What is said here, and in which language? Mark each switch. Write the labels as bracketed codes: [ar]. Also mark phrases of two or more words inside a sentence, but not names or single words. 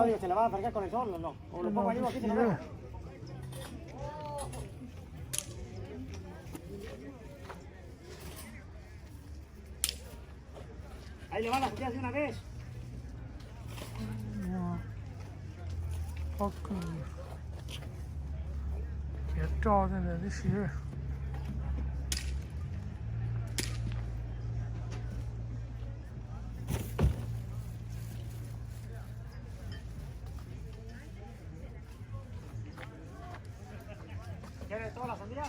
[es] Claudio, ¿se le va a acercar con el sol o no? O lo pongo arriba aquí, se lo veo. Ahí le van las judías de una vez. Ok. [zh] 别照着那些。 [es] ¿Quieres todas las sandías?